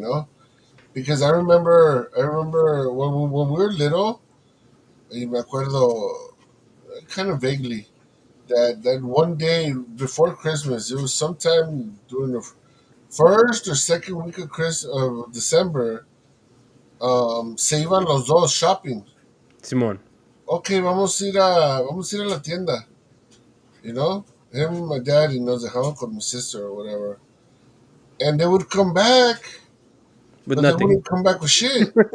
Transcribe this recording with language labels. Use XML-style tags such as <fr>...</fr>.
<en>You know, because I remember when we were little.</en> <es>Y me acuerdo</es> <en>kind of vaguely that one day before Christmas, it was sometime during the first or second week of December.</en> <es>Se iban los dos shopping. Simon. Okay, vamos a ir a la tienda.</es> <en>You know, him and my dad,</en> <es>y nos dejaban con</es> <en>my sister or whatever. And they would come back, With but they nothing. wouldn't come back with shit.</en>